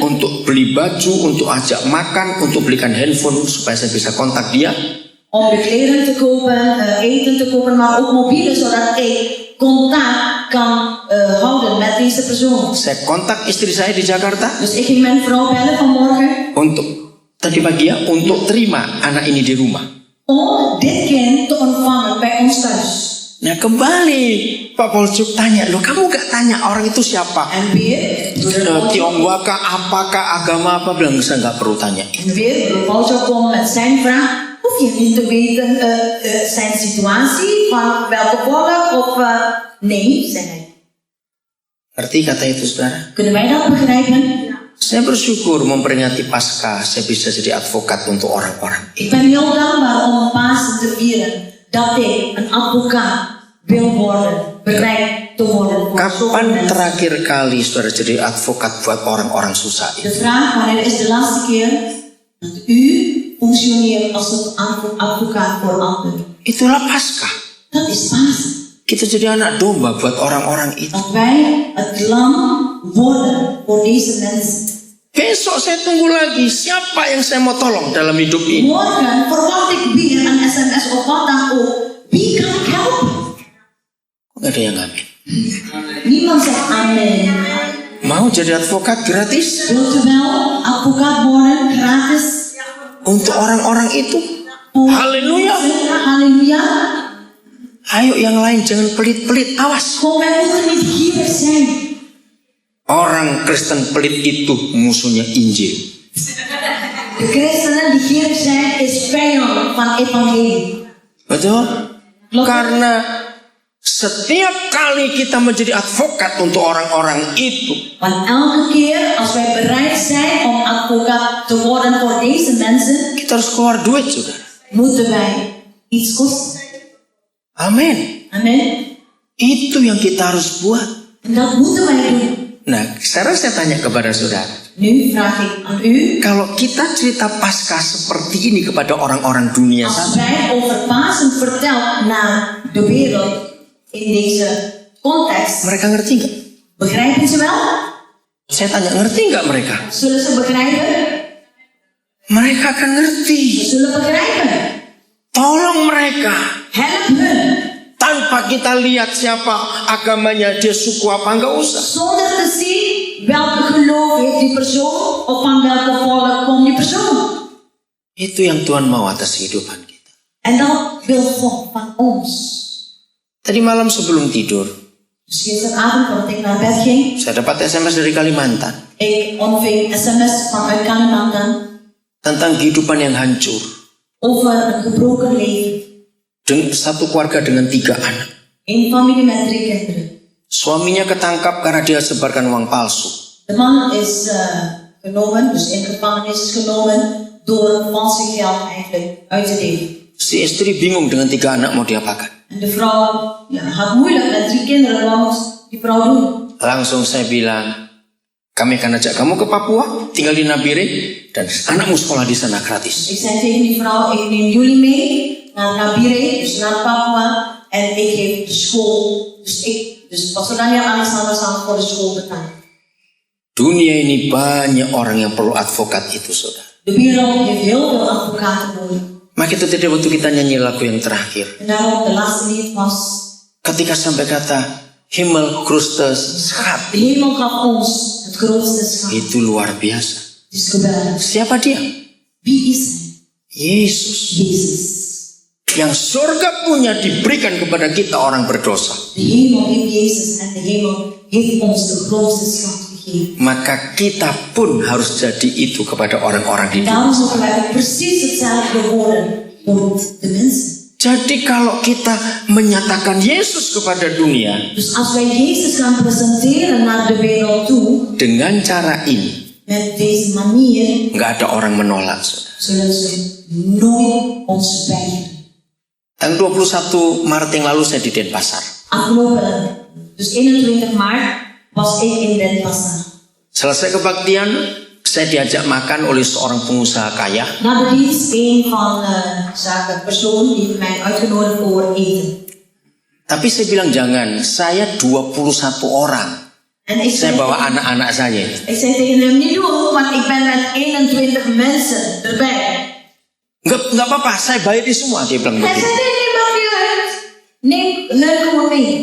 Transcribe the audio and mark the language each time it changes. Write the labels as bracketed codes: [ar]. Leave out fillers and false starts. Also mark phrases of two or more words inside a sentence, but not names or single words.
[id] untuk beli baju, untuk ajak makan, untuk belikan handphone supaya saya bisa kontak dia. [nl] om de kleren te kopen, eten te kopen, maar ook mobielen, zodat ik contact kan houden met deze persoon. [id] Saya kontak istri saya di Jakarta [nl] Dus ik ging mijn vrouw bellen vanmorgen [id] untuk tadi pagi ya, untuk terima anak ini di rumah. [nl] om dit kind te ontvangen bij ons thuis. [id] Nah kembali Pak Polcuk tanya, loh kamu gak tanya orang itu siapa? [nl] En weer, broeder [id] Tionghoa kah, apakah, agama apa? Bilang saya gak perlu tanya. [nl] En weer, broeder Paulus kwam met zijn vraag. Hoef je niet te weten zijn situatie, van welke volk of nee, zei hij. [id] Ngerti kata itu saudara? [nl] Kunnen wij dat begrijpen? [id] Saya bersyukur memperingati Paskah, saya bisa jadi advokat untuk orang-orang. [nl] Ik ben heel dankbaar om Pasen te vieren dat ik een advocaat wil worden, bereid te worden. Voor zoveel [id] Kapan [nl] mensen. [id] terakhir kali saudara jadi advokat buat orang-orang susah [nl] De [id] itu? [nl] vraag, wanneer is de laatste keer dat u functioneert als een advocaat voor anderen? [id] Itulah Paskah. [nl] Dat is Pasen. [id] Kita jadi anak domba buat orang-orang itu. [nl] Dat wij het lam worden voor deze mensen. [id] Besok saya tunggu lagi siapa yang saya mau tolong dalam hidup ini. [nl] Morgen verwacht ik weer een sms of wat dan ook. Wie kan ik helpen? [id] Gak ada yang amin. [nl] Niemand zegt amen. [id] Mau jadi advokat gratis [nl] Wilt u wel advocaat worden, gratis? [id] untuk orang-orang itu? [nl] Voor Halleluja. mensen? Halleluja. [id] Ayo yang lain jangan pelit-pelit, awas. [nl] Gewoon, wij moeten niet gierig zijn. [id] Orang Kristen pelit itu musuhnya Injil. [nl] De christenen die gierig zijn, is vijand van evangelie. [id] Betul? Karena setiap kali kita menjadi advokat untuk orang-orang itu, [nl] Want elke keer als wij bereid zijn om advocaat te worden voor deze mensen, [id] kita harus keluar duit, saudara. [nl] moeten wij iets kosten. [id] Amin. [nl] Amen. [id] Itu yang kita harus buat. [nl] En dat moeten wij doen. [id] Nah, sekarang saya tanya kepada saudara. [nl] Nu vraag ik aan u, [id] Kalau kita cerita Paskah seperti ini kepada orang-orang dunia [nl] als [id] sana, [nl] wij over Pasen vertellen naar de wereld in deze context, [id] mereka ngerti nggak? [nl] begrijpen ze wel? [id] Saya tanya, ngerti nggak mereka? [nl] Zullen ze begrijpen? [id] Mereka akan ngerti. [nl] Ze zullen begrijpen. [id] Tolong mereka. [nl] Help hun. [id] Tanpa kita lihat siapa agamanya, dia suku apa, nggak usah. [nl] Zonder te zien welke geloof heeft die persoon of van welke volk komt die persoon. [id] Itu yang Tuhan mau atas kehidupan kita. [nl] En dat wil God van ons. [id] Tadi malam sebelum tidur, [nl] Dus gisteravond voordat ik naar bed ging, [id] saya dapat SMS dari Kalimantan [nl] ik ontving sms vanuit Kalimantan [id] tentang kehidupan yang hancur. [nl] over een gebroken leven. [id] Satu keluarga dengan 3 anak. [nl] Een familie met 3 kinderen. [id] Suaminya ketangkap karena dia sebarkan uang palsu. [nl] De man is genomen, dus in gevangenis is genomen door valse geld eigenlijk uit te delen. [id] Si istri bingung dengan 3 anak mau diapakan. [nl] En de vrouw had moeilijk met 3 kinderen, wat moet die vrouw doen? [id] Langsung saya bilang, kami akan ajak kamu ke Papua, tinggal di Nabire, dan anakmu sekolah di sana gratis. [nl] Ik zei tegen die vrouw, ik neem jullie mee naar Nabire, dus naar Papua, en ik geef de school, dus Pastor Daniel Alexander zal voor de school betalen. [id] Dunia ini banyak orang yang perlu advokat itu, saudara. [nl] De wereld heeft heel veel advocaten nodig. [id] Maka itu tadi waktu kita nyanyi lagu yang terakhir. [nl] En daarom de laatste lied was, [id] Ketika sampai kata, [nl] Himmel grootste schat. de hemel gaf ons het grootste schat. [id] Itu luar biasa. [nl] Het is geweldig. [id] Siapa dia? [nl] Wie is hij? [id] Yesus. [nl] Jezus. [id] Yang surga punya diberikan kepada kita orang berdosa. [nl] De hemel heeft Jezus en de hemel heeft ons de grootste schat gegeven. [id] Maka kita pun harus jadi itu kepada orang-orang di [nl] En daarom [id] dunia. [nl] moeten wij ook precies hetzelfde worden voor de mensen. [id] Jadi kalau kita menyatakan Yesus kepada dunia [nl] Dus als wij Jezus gaan presenteren naar de wereld toe, [id] dengan cara ini, [nl] met deze manier, [id] nggak ada orang menolak. Saudara. [nl] zullen ze nooit ons weigeren. [id] Tanggal 21 Maret yang lalu saya di Denpasar. [nl] Afgelopen, dus 21 maart, was ik in Denpasar. [id] Selesai kebaktian, saya diajak makan oleh seorang pengusaha kaya. [nl] Na de dienst, een van de persoon die heeft mij uitgenodigd voor eten. [id] Tapi saya bilang jangan, saya 21 orang. [nl] En ik [id] Saya [nl] zei, [id] bawa anak-anak saya. [nl] ik zei tegen hem, niet doen, want ik ben met 21 mensen erbij. [id] Nggak apa-apa, saya bayarin semua. Dia bilang [nl] Hij [id] begitu. [nl] zei, nee, maakt niet uit. Neem leuk gewoon mee.